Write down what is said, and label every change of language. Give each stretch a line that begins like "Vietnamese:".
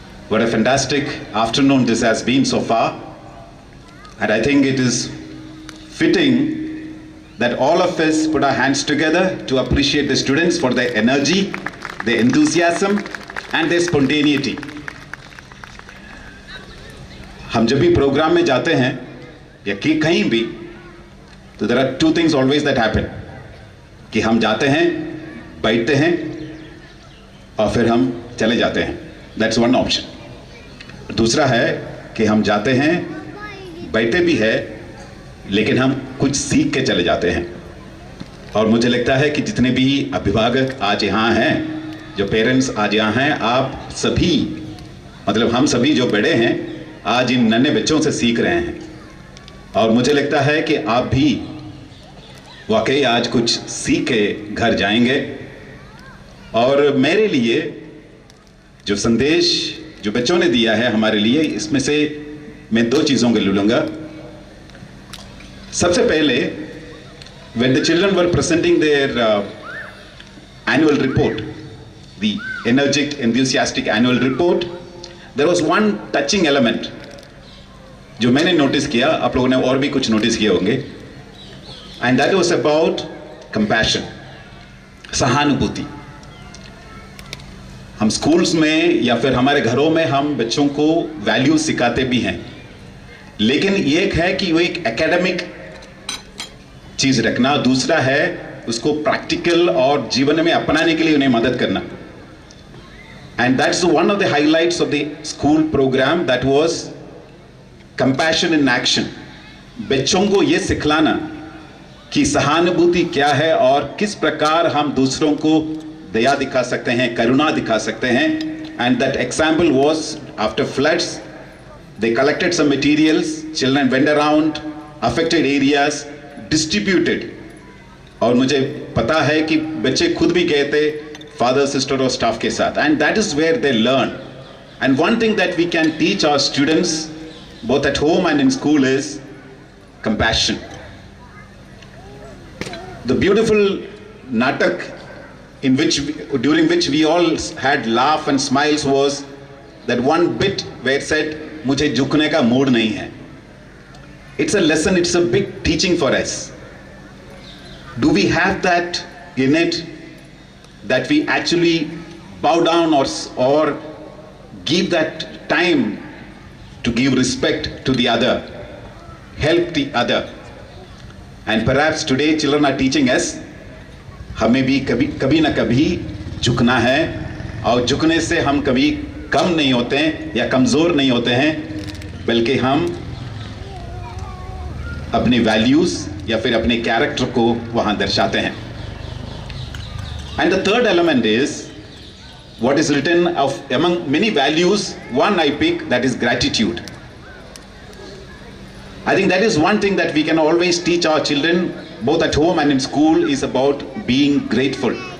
English: What a fantastic afternoon this has been so far. And I think it is fitting that all of us put our hands together to appreciate the students for their energy, their enthusiasm and their spontaneity.
Hindi: हम जब भी programme में जाते हैं या कहीं भी, तो
English: there are two things always that happen.
Hindi: कि हम जाते हैं, बैठते हैं और फिर हम चले जाते हैं.
English: That's one option.
Hindi: दूसरा है कि हम जाते हैं, बैठते भी है, लेकिन हम कुछ सीख के चले जाते हैं. और मुझे लगता है कि जितने भी अभिभावक आज यहाँ हैं, जो पेरेंट्स आज यहाँ हैं, आप सभी, मतलब हम सभी जो बड़े हैं, आज इन नन्हे बच्चों से सीख रहे हैं. और मुझे लगता है कि आप भी वाकई आज कुछ सीख के घर जाएंगे. और मेरे लिए जो संदेश जो बच्चों ने दिया है हमारे लिए, इसमें से मैं दो चीज़ों को ले लूँगा. सबसे पहले, when the children were presenting their annual report, the energetic, enthusiastic annual report, there was one touching element जो मैंने नोटिस किया, आप लोगों ने और भी कुछ नोटिस किए होंगे, and that was about compassion, सहानुभूति. हम स्कूल्स में या फिर हमारे घरों में हम बच्चों को वैल्यू सिखाते भी हैं, लेकिन एक है कि वो एक एकेडमिक चीज रखना, दूसरा है उसको प्रैक्टिकल और जीवन में अपनाने के लिए उन्हें मदद करना.
English: And that's one of the highlights of the school programme, that was compassion in action.
Hindi: बच्चों को ये सिखलाना कि सहानुभूति क्या है और किस प्रकार हम दूसरों को दया दिखा सकते हैं, करुणा दिखा सकते हैं.
English: And that example was after floods, they collected some materials, children went around affected areas, distributed.
Hindi: और मुझे पता है कि बच्चे खुद भी गए थे फादर, सिस्टर और स्टाफ के साथ.
English: And that is where they learn. And one thing that we can teach our students both at home and in school is compassion. The beautiful natak during which we all had laugh and smiles was that one bit where it said,
Hindi: मुझे झुकने का mood नहीं है.
English: It's a lesson, it's a big teaching for us. Do we have that in it, that we actually bow down or give that time to give respect to the other, help the other? And perhaps today children are teaching us,
Hindi: हमें भी कभी ना कभी झुकना है, और झुकने से हम कभी कम नहीं होते हैं या कमज़ोर नहीं होते हैं, बल्कि हम अपनी वैल्यूज़ या फिर अपने कैरेक्टर को वहाँ दर्शाते हैं.
English: And the third element is what is written of among many values, one I pick, that is gratitude. I think that is one thing that we can always teach our children, both at home and in school, is about being grateful.